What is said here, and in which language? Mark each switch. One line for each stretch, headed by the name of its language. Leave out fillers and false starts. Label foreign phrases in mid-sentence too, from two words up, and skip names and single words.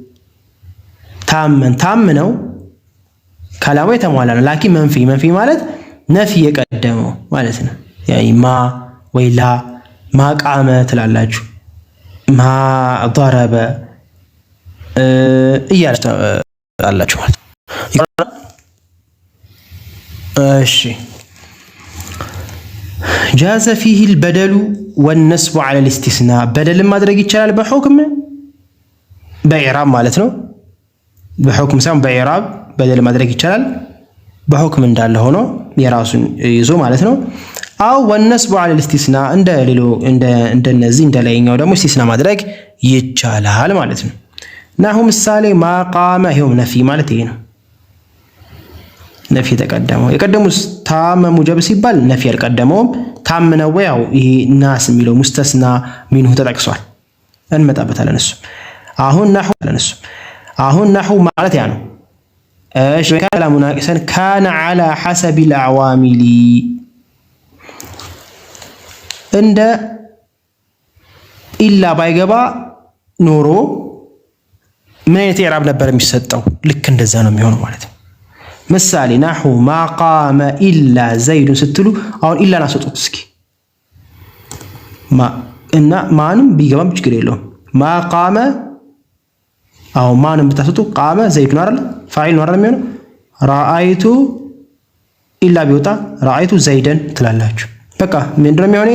Amharic: ታም ነው ከላሙ የተሟላ ነው። ላኪን መንፊ ማለት ነፊ የቀደመው ማለት ነው። ያይ ማ ወይ ላ ማቃመ ትላላችሁ
Arabic: ما ضرب
Amharic: እያላችሁ ማለት እሺ
Arabic: جاز فيه البدل والنسب على الاستثناء
Amharic: بدل ማድረግ ይቻላል በሁክም በኢዕራብ ማለት ነው። በሁክም ሳይሆን በኢዕራብ በደል ማድረግ ይቻላል በሁክም እንዳለ ሆኖ የራሱን ይዞ ማለት ነው።
Arabic: أو والنسب على الاستثناء
Amharic: እንደነዚህ እንደላይኛው ደግሞ استثناء ማድረግ ይቻላል ማለት ነው። ናሁ ምሳሌ ማቃመ ይሄው ነፊ ማለት ይሄ ነው። ነፊ ተቀደመው የቀደሙስ
Arabic: تام موجب
Amharic: ሲባል ነፊ ያልቀደመውም ታምነው ያው ይሄ ናስ የሚለው
Arabic: مستثنى منه
Amharic: ተጠቅሷል እንመጣበታለን። እሱ አሁን ናሁ ማለት ያ ነው። እሺ
Arabic: كلام ناقصا كان على حسب العوامل
Amharic: እንደ ኢላ ባይገባ ኖሮ ምን አይነት ኢዕራብ ነበር የሚሰጠው? ልክ እንደዛ ነው የሚሆነው ማለት ነው። ምሳሌ ናሁ
Arabic: ما قام إلا زيد
Amharic: ስትሉ አሁን ኢላን አስወጡት እስኪ እና ማንም ቢገባም ችግር የለውም። ማቃመ አሁን ማንም ብታስወጡ
Arabic: قام زيد
Amharic: አይደል ፋዒል ነው አይደል የሚሆነው። ረአይቱ ኢላ ቢወጣ
Arabic: رأيت زيدا
Amharic: ትላላችሁ። በቃ ምንድነው የሚሆነው?